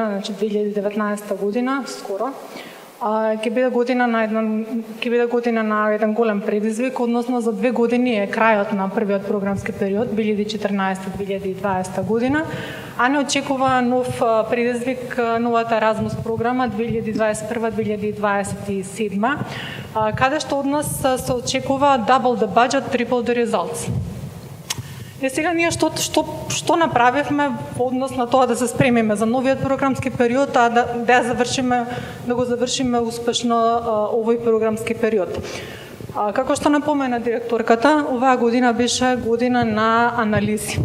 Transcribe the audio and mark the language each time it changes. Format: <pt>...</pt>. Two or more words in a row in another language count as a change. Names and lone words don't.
<mk>значи 2019 година, скоро, ќе биде година на еден голем предизвик, односно за 2 години е крајот на првиот програмски период 2014-2020 година, а не очекува нов предизвик, новата Erasmus програма 2021-2027, каде што од нас се очекува</mk> <en>double the budget, triple the results.</en> <mk>И сега ние што направивме во однос на тоа да се спремиме за новиот програмски период, а да го завршиме успешно овој програмски период. Како што напомена директорката, оваа година беше година на анализи.</mk>